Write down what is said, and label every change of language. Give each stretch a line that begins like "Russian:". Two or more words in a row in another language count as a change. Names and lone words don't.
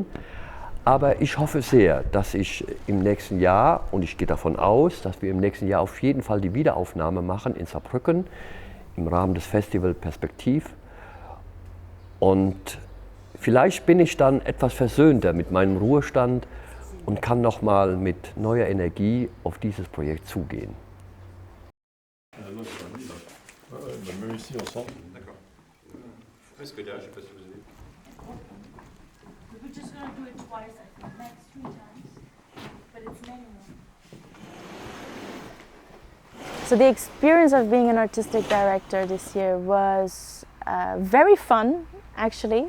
German: Aber ich hoffe sehr, dass ich im nächsten Jahr, und ich gehe davon aus, dass wir im nächsten Jahr auf jeden Fall die Wiederaufnahme machen in Saarbrücken im Rahmen des Festival Perspektiv. Und vielleicht bin ich dann etwas versöhnter mit meinem Ruhestand und kann nochmal mit neuer Energie auf dieses Projekt zugehen.
French: Même ici, on sent. D'accord. Est-ce que là, je sais pas si vous avez.
English: We're just gonna do it twice, I think, max 3 times, but it's manual. So the experience of being an artistic director this year was very fun, actually.